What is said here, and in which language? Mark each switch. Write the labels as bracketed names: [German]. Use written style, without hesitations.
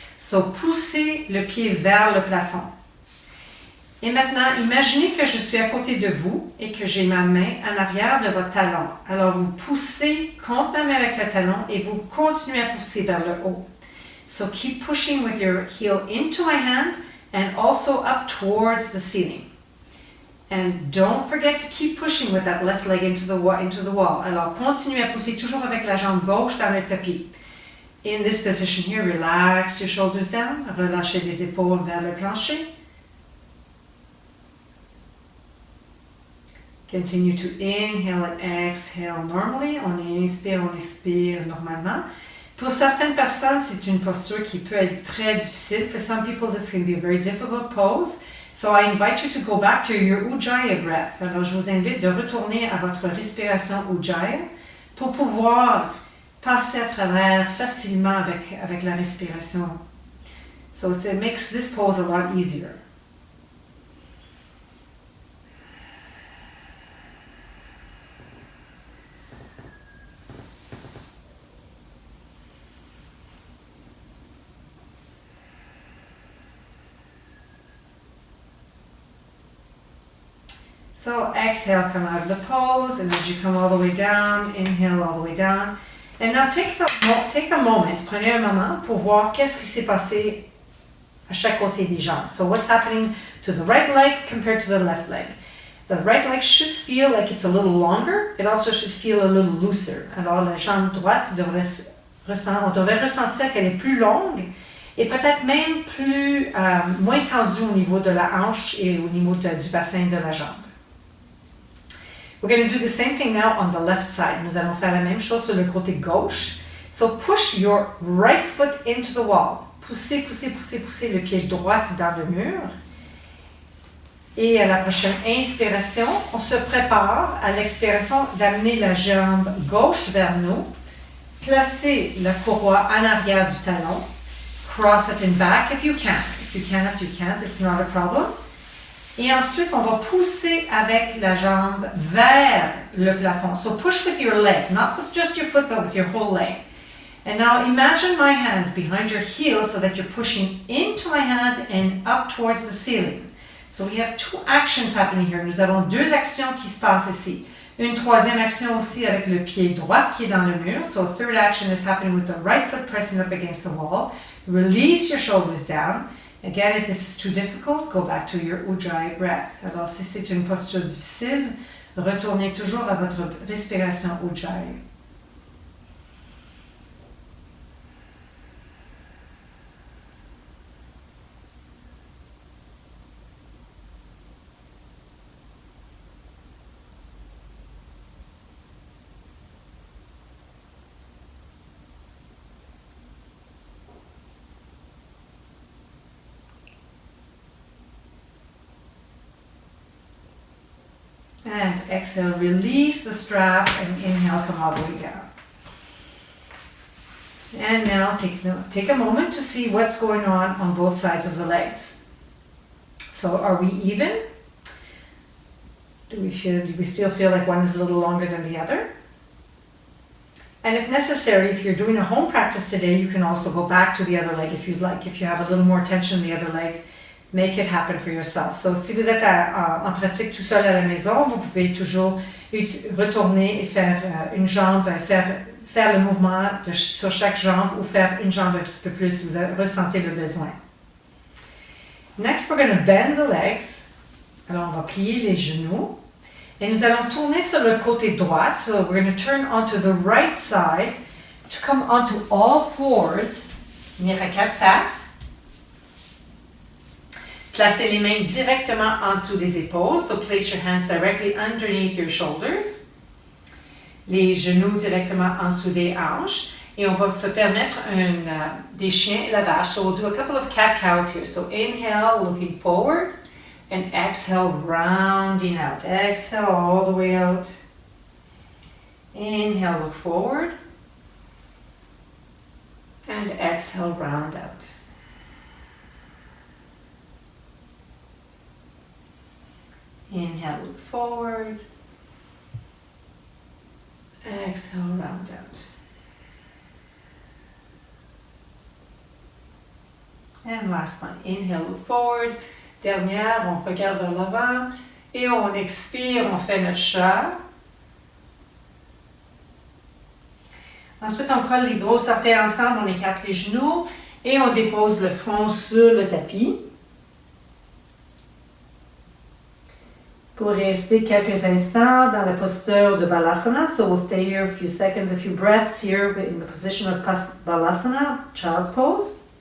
[French] So poussez le pied vers le plafond. Et maintenant, imaginez que je suis à côté de vous et que j'ai ma main en arrière de votre talon. Alors vous poussez contre ma main avec le talon et vous continuez à pousser vers le haut. [English] So keep pushing with your heel into my hand and also up towards the ceiling. And don't forget to keep pushing with that left leg into the wall. [French] Alors, continuez à pousser toujours avec la jambe gauche dans le tapis. [English] In this position here, relax your shoulders down. [French] Relâchez les épaules vers le plancher. [English] Continue to inhale and exhale normally. [French] On inspire, on expire normalement. Pour certaines personnes, c'est une posture qui peut être très difficile. [English] For some people, this can be a very difficult pose. So I invite you to go back to your Ujjayi breath. [French] Alors, je vous invite de retourner à votre respiration Ujjayi pour pouvoir passer à travers facilement avec la respiration. [English] So it makes this pose a lot easier. So exhale, come out of the pose, and as you come all the way down, inhale all the way down. And now take a moment, [French] prenez un moment pour voir qu'est-ce qui s'est passé à chaque côté des jambes. [English] So what's happening to the right leg compared to the left leg? The right leg should feel like it's a little longer. It also should feel a little looser. [French] Alors la jambe droite on devrait ressentir qu'elle est plus longue et peut-être même moins tendue au niveau de la hanche et au niveau du bassin de la jambe. [English] We're going to do the same thing now on the left side. [French] Nous allons faire la même chose sur le côté gauche. [English] So push your right foot into the wall. [French] Poussez, poussez, poussez, poussez le pied droit dans le mur. Et à la prochaine inspiration, on se prépare à l'expiration d'amener la jambe gauche vers nous. Placez la courroie en arrière du talon. [English] Cross it in back if you can. If you cannot, you can't. It's not a problem. [French] Et ensuite, on va pousser avec la jambe vers le plafond. [English] So push with your leg, not with just your foot, but with your whole leg. And now imagine my hand behind your heel so that you're pushing into my hand and up towards the ceiling. So we have two actions happening here. [French] Nous avons deux actions qui se passent ici. Une troisième action aussi avec le pied droit qui est dans le mur. [English] So a third action is happening with the right foot pressing up against the wall. Release your shoulders down. Again, if this is too difficult, go back to your Ujjayi breath. [French] Alors, si c'est une posture difficile, retournez toujours à votre respiration Ujjayi. [English] And exhale, release the strap, and inhale, come all the way down. And now take a moment to see what's going on both sides of the legs. So are we even? Do we still feel like one is a little longer than the other? And if necessary, if you're doing a home practice today, you can also go back to the other leg if you'd like. If you have a little more tension in the other leg, make it happen for yourself. [French] So si vous êtes en pratique tout seul à la maison, vous pouvez toujours retourner et faire une jambe, faire le mouvement sur chaque jambe ou faire une jambe un petit peu plus si vous ressentez le besoin. [English] Next, we're going to bend the legs. [French] Alors, on va plier les genoux. Et nous allons tourner sur le côté droit. [English] So we're going to turn onto the right side to come onto all fours. [French] Venir à quatre pattes. Placez les mains directement en dessous des épaules. [English] So place your hands directly underneath your shoulders. [French] Les genoux directement en dessous des hanches. Et on va se permettre des chiens et la vache. [English] So we'll do a couple of cat-cows here. So inhale, looking forward. And exhale, rounding out. Exhale all the way out. Inhale, look forward. And exhale, round out. Inhale, look forward. Exhale, round out. And last one. Inhale, look forward. [French] Dernière, on regarde vers l'avant. Et on expire, on fait notre chat. Ensuite, on colle les gros orteils ensemble, on écarte les genoux. Et on dépose le front sur le tapis. Pour rester quelques instants dans la posture de Balasana. [English] So we'll stay here a few seconds, a few breaths here in the position of Balasana, child's pose.